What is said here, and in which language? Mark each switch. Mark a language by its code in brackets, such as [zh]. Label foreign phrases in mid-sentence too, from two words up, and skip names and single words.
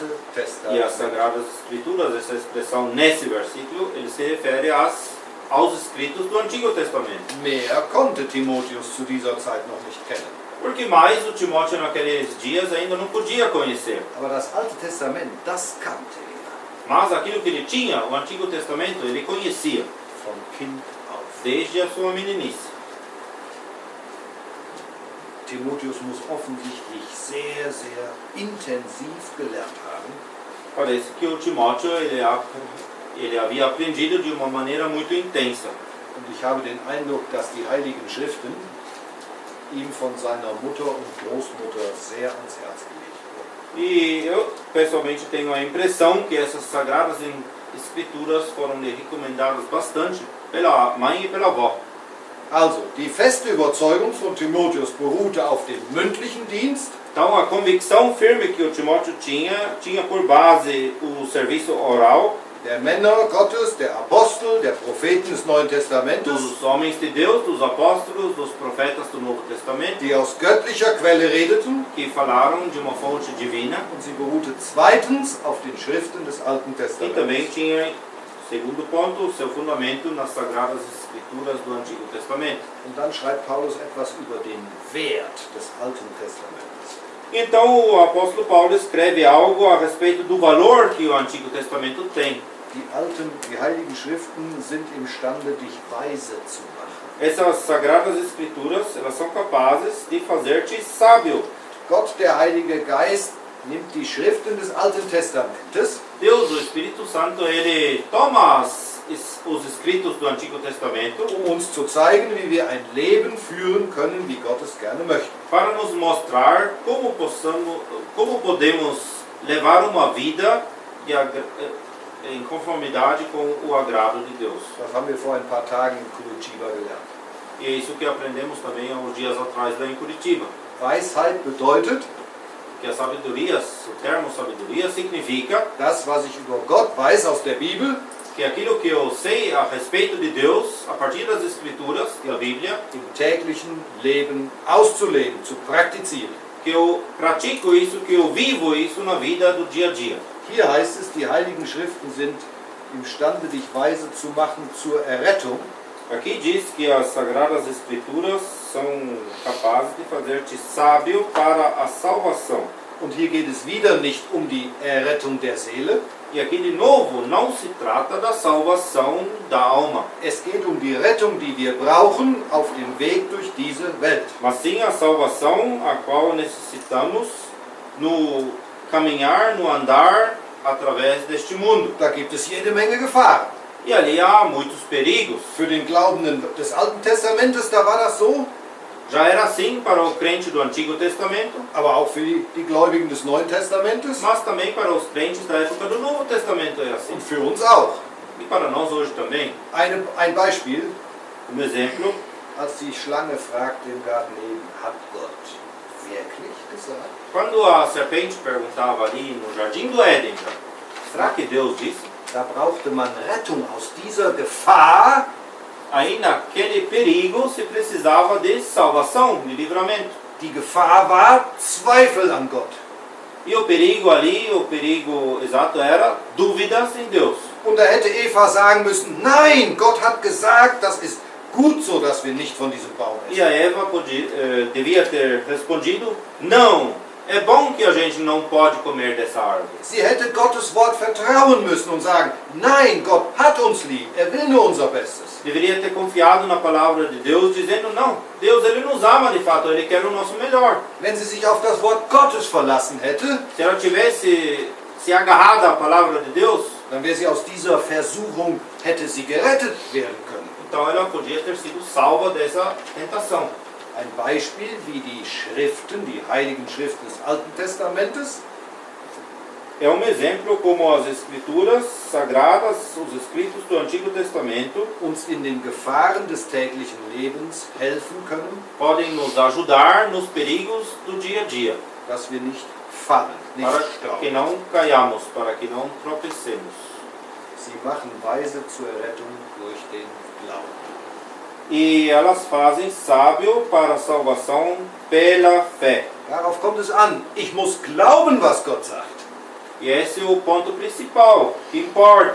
[pt] E as [de] Testament. [pt] Sagradas Escrituras, essa expressão nesse versículo, ele se refere aos escritos do Antigo Testamento. [de] Mehr konnte Timotheus zu dieser Zeit noch nicht kennen. [pt] Porque mais o Timóteo naqueles dias ainda não podia conhecer. [de] Aber das Alte Testament, das kannte er [pt] Mas aquilo que ele tinha, o Antigo Testamento, ele conhecia [de] von Kind auf. [pt] desde a sua meninice. [de] Timotheus muss offensichtlich sehr, sehr intensiv gelernt haben, [pt] Parece que o Timóteo ele havia aprendido de uma maneira muito intensa. [de] und ich habe den Eindruck, dass die Heiligen Schriften ihm von seiner Mutter und Großmutter sehr ans Herz gelegt wurden. [pt] E eu pessoalmente tenho a impressão que essas Sagradas Escrituras foram lhe recomendadas bastante pela mãe e pela avó. [de] Also, die feste Überzeugung von Timotheus beruhte auf dem mündlichen Dienst, [pt] Então a convicção firme que o Timóteo tinha por base o serviço oral [de] der Männer Gottes, der Apostel, der Propheten des Neuen Testamentes, [pt] dos homens de Deus, dos apóstolos, dos profetas do Novo Testamento, [de] die aus göttlicher Quelle redeten, [pt] que falaram de uma fonte divina, [de] und sie beruhte zweitens auf den Schriften des Alten [pt] e [de] Testaments. [pt] também tinha Segundo ponto, seu fundamento nas Sagradas Escrituras do Antigo Testamento. [de] Und dann schreibt Paulus etwas über den Wert des Alten Testamentes. [pt] Então o apóstolo Paulo escreve algo a respeito do valor que o Antigo Testamento tem. [de] Die Heiligen Schriften sind imstande, dich weise zu machen. [pt] Essas Sagradas Escrituras, elas são capazes de fazer-te sábio. [de] Gott, der Heilige Geist, nimmt die Schriften des Alten Testamentes [pt] Deus, o Espírito Santo, ele toma os escritos do Antigo Testamento [de] um uns zu zeigen, wie wir ein Leben führen können, wie Gott es gerne möchte. [pt] para nos mostrar como podemos levar uma vida em conformidade com o agrado de Deus. [de] Das haben wir vor ein paar Tagen in Curitiba gelernt. [pt] E é isso que aprendemos também há uns dias atrás lá em Curitiba. [de] Weisheit bedeutet, [pt] Que a sabedoria, o termo sabedoria significa [de] das, was ich über Gott weiß aus der Bibel, [pt] que aquilo que eu sei a respeito de Deus, a partir das Escrituras, da Bíblia, [de] im täglichen Leben auszuleben, zu praktizieren. [pt] que eu pratico isso, que eu vivo isso na vida do dia a dia. [de] Hier heißt es, die Heiligen Schriften sind imstande, dich weise zu machen zur Errettung. [pt] Aqui diz que as Sagradas Escrituras são capazes de fazer-te sábio para a salvação. [de] Und hier geht es wieder nicht um die Errettung der Seele. [pt] E aqui de novo não se trata da salvação da alma, [de] Es geht um die Rettung, die wir brauchen auf dem Weg durch diese Welt. [pt] mas sim a salvação a qual necessitamos no caminhar, no andar através deste mundo. [de] Da gibt es jede Menge Gefahren. [pt] E ali há muitos perigos. [de] Für den Glaubenden des Alten Testamentes, da war das so, [pt] Já era assim para o crente do Antigo Testamento, [de] aber auch für die Gläubigen des Neuen Testamentes [pt] mas também para os crentes da época do Novo Testamento era assim. [de] und für uns auch. [pt] E para nós hoje também. [de] Ein Beispiel, [pt] Exemplo, [de] als die Schlange fragte im Garten Eden, hat Gott wirklich gesagt? [pt] quando a serpente perguntava ali no Jardim do Éden, será que Deus disse? [de] Da brauchte man Rettung aus dieser Gefahr, [pt] Aí naquele perigo se precisava de salvação, de livramento. [de] die Gefahr war Zweifel an Gott. [pt] E o perigo ali, o perigo exato era dúvidas em Deus. [de] Und da hätte Eva sagen müssen, nein, Gott hat gesagt, das ist gut so, dass wir nicht von diesem Baum [pt] E [de] essen. [pt] a Eva devia ter respondido, não, é bom que a gente não pode comer dessa árvore. [de] Sie hätte Gottes Wort vertrauen müssen und sagen, nein, Gott hat uns lieb, er will nur unser Bestes. [pt] Deveria ter confiado na palavra de Deus, dizendo, não, Deus ele nos ama de fato, ele quer o nosso melhor. [de] Wenn sie sich auf das Wort Gottes verlassen hätte, [pt] Se ela tivesse se agarrado à palavra de Deus, [de] dann wäre sie aus dieser Versuchung, hätte sie gerettet werden können. [pt] então ela podia ter sido salva dessa tentação. [de] Ein Beispiel, wie die Schriften, die heiligen Schriften des Alten Testamentes, [pt] É um exemplo como as escrituras sagradas, os escritos do Antigo Testamento, [de] uns in den Gefahren des täglichen Lebens helfen können, [pt] podem nos ajudar nos perigos do dia a dia, [de] dass wir nicht fallen, nicht [pt] para que [de] stauben. [pt] não caiamos, para que não tropecemos. [de] Sie machen weise zur Errettung durch den Glauben. [pt] E elas fazem sábio para a salvação pela fé. [de] Darauf kommt es an. Ich muss glauben, was Gott sagt. [pt] E esse é o ponto principal, que importa.